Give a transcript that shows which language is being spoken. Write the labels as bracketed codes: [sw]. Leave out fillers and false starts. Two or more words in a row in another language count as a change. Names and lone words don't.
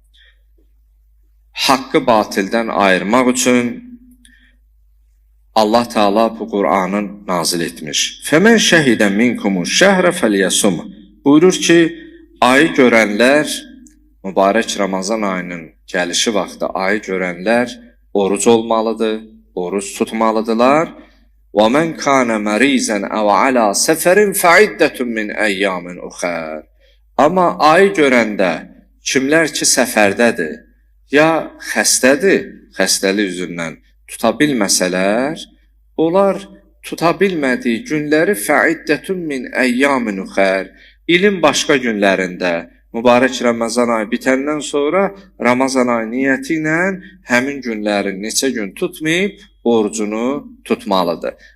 [az] Haqqı batildən ayırmaq üçün Allah Teala bu Qur'anı nazil etmiş. [ar] فمن شهد منكم الشهر فليصمه. [az] Buyurur ki, ayı görənlər, mübarək Ramazan ayının gəlişi vaxtı ayı görənlər oruc olmalıdır, oruc tutmalıdırlar. [ar] وَمَنْ كَانَ مَرِيزًا اَوْ عَلَى سَفَرٍ فَعِدَّةٌ مِنْ اَيَّامٍ اُخَرٍ. [az] Amma ayı görəndə kimlər ki səfərdədir, ya xəstədir, xəstəlik üzündən tuta bilməsələr, onlar tuta bilmədiyi günləri [ar] فعدة من أيام أخر, [az] ilin başqa günlərində, mübarək Ramazan ayı bitəndən sonra Ramazan ayı niyyəti ilə həmin günləri neçə gün tutmayıb orucunu tutmalıdır.